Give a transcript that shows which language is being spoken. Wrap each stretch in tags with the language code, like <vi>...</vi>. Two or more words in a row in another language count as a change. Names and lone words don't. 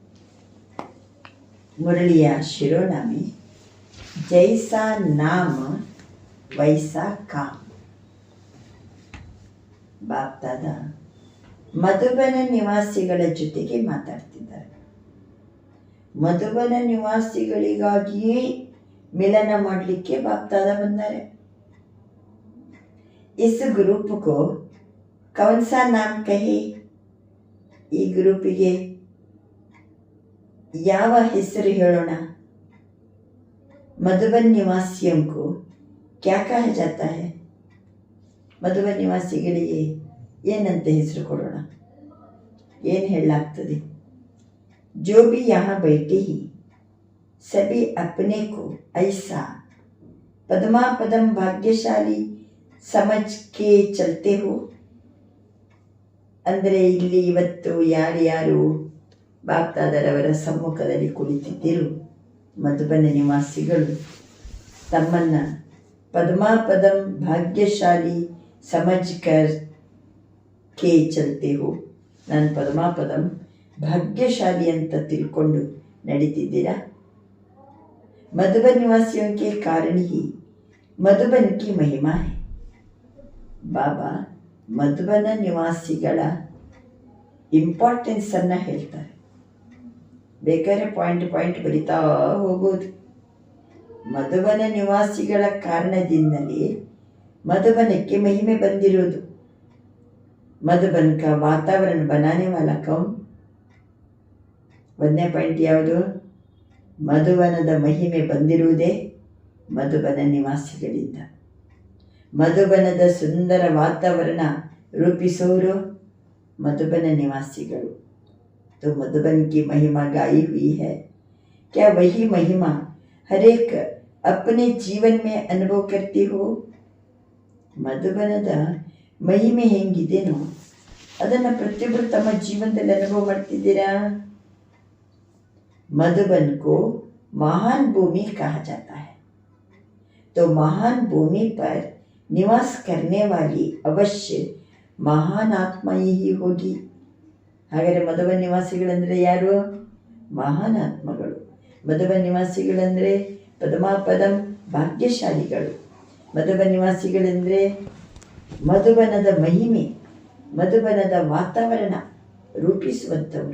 <kn>ಮುರಳಿಯ ಶಿರೋನಾಮೆ</kn> <hi>जैसा नाम वैसा काम.</hi> <kn>ಬಾಪ್ತಾದ ಮಧುಬನ ನಿವಾಸಿಗಳ ಜೊತೆಗೆ ಮಾತಾಡ್ತಿದ್ದಾರೆ. ಮಧುಬನ ನಿವಾಸಿಗಳಿಗಾಗಿಯೇ ಮಿಲನ ಮಾಡಲಿಕ್ಕೆ ಬಾಪ್ತಾದ ಬಂದಾರೆ.</kn> <hi>इस ग्रुप को कौन सा नाम कहे?</hi> <kn>ಈ ಗ್ರೂಪಿಗೆ ಯಾವ ಹೆಸರು ಹೇಳೋಣ?</kn> <hi>मधुबन निवासियों को क्या कहा जाता है?</hi> <kn>ಮಧುಬನ್ ನಿವಾಸಿಗಳಿಗೆ ಏನಂತ ಹೆಸರು ಕೊಡೋಣ? ಏನು ಹೇಳಲಾಗ್ತದೆ?</kn> <hi>जो भी यहाँ बैठे ही सभी अपने को ऐसा पद्मा पदम भाग्यशाली समझ के चलते हो.</hi> <kn>ಅಂದರೆ ಇಲ್ಲಿ ಇವತ್ತು ಯಾರ್ಯಾರು ಬಾಪ್ತಾದರವರ ಸಮ್ಮುಖದಲ್ಲಿ ಕುಳಿತಿದ್ದರು, ಮಧುಬನ ನಿವಾಸಿಗಳು ತಮ್ಮನ್ನು ಪದ್ಮಾಪದಂ ಭಾಗ್ಯಶಾಲಿ</kn> <hi>समझ कर के चलते हो.</hi> <kn>ನಾನು ಪದ್ಮಾಪದಂ ಭಾಗ್ಯಶಾಲಿ ಅಂತ ತಿಳ್ಕೊಂಡು ನಡೀತಿದ್ದೀರಾ?</kn> <hi>मधुबन निवासियों के कारण ही मधुबन की महिमा है.</hi> <kn>ಬಾಬಾ ಮಧುಬನ ನಿವಾಸಿಗಳ ಇಂಪಾರ್ಟೆನ್ಸನ್ನು ಹೇಳ್ತಾರೆ. ಬೇಕಾದ್ರೆ ಪಾಯಿಂಟ್ ಬರಿತಾ ಹೋಗೋದು. ಮಧುಬನ ನಿವಾಸಿಗಳ ಕಾರಣದಿಂದಲೇ ಮಧುಬನಕ್ಕೆ ಮಹಿಮೆ ಬಂದಿರೋದು.</kn> <hi>मधुबन का वातावरण बनाने वाला कौन?</hi> <kn>ಒಂದನೇ ಪಾಯಿಂಟ್ ಯಾವುದು? ಮಧುಬನದ ಮಹಿಮೆ ಬಂದಿರುವುದೇ ಮಧುಬನ ನಿವಾಸಿಗಳಿಂದ. ಮಧುಬನದ ಸುಂದರ ವಾತಾವರಣ ರೂಪಿಸೋರು मधुबन निवासिಗಳು.</kn> <hi>तो मधुबन की महिमा गाई हुई है. क्या वही महिमा हर एक अपने जीवन में अनुभव करती हो?</hi> <kn>ಮಧುಬನದ ಮಹಿಮೆ ಹೆಂಗಿದೆನೋ ಅದನ್ನು ಪ್ರತಿಯೊಬ್ಬರು ತಮ್ಮ ಜೀವನದಲ್ಲಿ ಅನುಭವ ಮಾಡ್ತಿದ್ದೀರಾ?</kn> <hi>मधुबन को महान भूमि कहा जाता है. तो महान भूमि पर निवास करने वाली अवश्य महान आत्मा ही होगी.</hi> <kn>ಹಾಗಾದರೆ ಮಧುಬನ ನಿವಾಸಿಗಳಂದರೆ ಯಾರು? ಮಹಾನ್ ಆತ್ಮಗಳು. ಮಧುಬನ ನಿವಾಸಿಗಳಂದರೆ ಪದ್ಮಾಪದಂ ಭಾಗ್ಯಶಾಲಿಗಳು. ಮಧುಬನ ನಿವಾಸಿಗಳೆಂದರೆ ಮಧುಬನದ ಮಹಿಮೆ, ಮಧುಬನದ ವಾತಾವರಣ ರೂಪಿಸುವಂಥವರು.</kn>